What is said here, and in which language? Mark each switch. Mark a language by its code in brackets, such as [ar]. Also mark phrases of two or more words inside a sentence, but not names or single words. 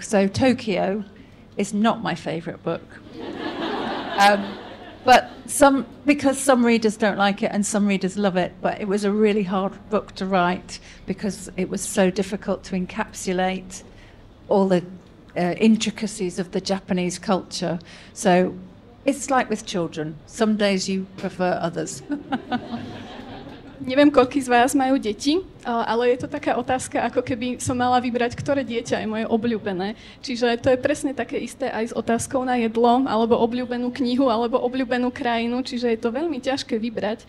[en] So Tokyo is not my favourite book. But because some readers don't like it and some readers love it, but it was a really hard book to write because it was so difficult to encapsulate all the intricacies of the Japanese culture. So it's like with children. Some days you prefer others. [sk] Neviem, koľký z vás majú deti, ale je to taká otázka, ako keby som mala vybrať, ktoré dieťa je moje obľúbené. Čiže to je presne také isté aj s otázkou na jedlo, alebo obľúbenú knihu, alebo obľúbenú krajinu, čiže je to veľmi ťažké vybrať.